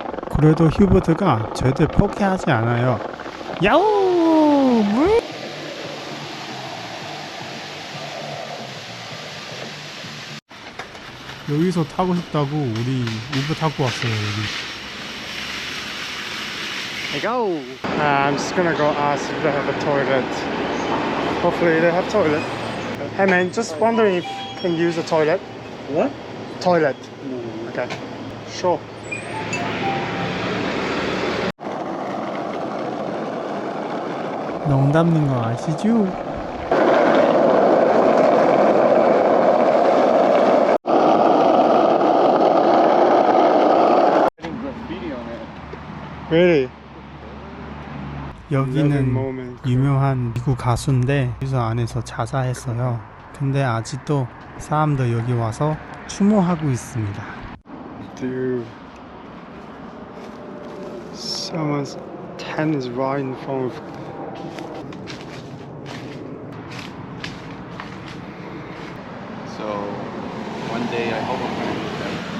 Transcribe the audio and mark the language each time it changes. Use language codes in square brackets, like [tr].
[ko] 그래도 휴보드가 절대 포기하지 않아요. 야우! 여기서 타고 싶다고 우리 우버 타고 왔어요. 여기. [en] Hey go! I'm just gonna go ask if they have a toilet. Hopefully they have toilet. Hey man, just wondering if you can use a toilet. What? Toilet. Okay. Sure. [ko] 농담인 거 아시죠? [en] Really? [ko] 여기는 유명한 미국 가수인데 유서 안에서 자살했어요. 근데 아직도 사람들 여기 와서 추모하고 있습니다. [en] Dude, someone's tent is right in front of. So one day I hope I'm gonna meet them.